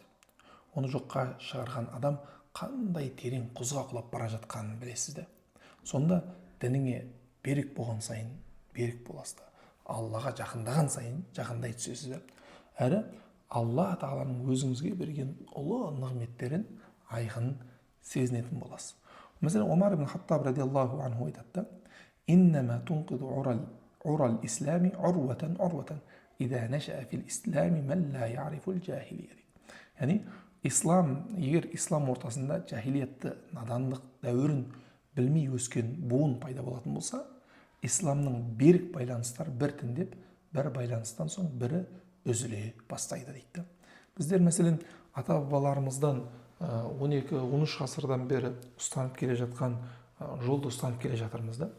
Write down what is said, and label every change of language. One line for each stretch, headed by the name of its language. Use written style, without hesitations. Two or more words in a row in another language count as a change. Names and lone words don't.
Kazakh: Оны жоққа шығарған адам қандай терең құзға құлап бара жатқанын білесіздер. Сонда дініңе берік болған сайын берік боласыздар. Аллаға жақындаған сайын жақындай түсесіздер. Әрі Алла тағаланың өзіңізге берген ұлы нығметтерін айқын сезінетін боласыз. Мәселен, Омар ибн Хаттаб
Arabic: رضي الله عنه
Kazakh: айтады:
Arabic: «إنما تنقض عرى الإسلام عروة عروة إذا نشأ في الإسلام من لا يعرف الجاهلية».
Kazakh: Яғни, егер ислам ортасында жахилиятты, надандық дәуірін білмей өскен буын пайда болатын болса, исламның берік байланыстар біртіндеп, бір байланыстан соң бірі үзіле бастайды дейді. Біздер мәселен ата-бабаларымыздан 12-13 ғасырдан бері ұстанып келе жатқан жолды ұстанып келе жатырмыз да.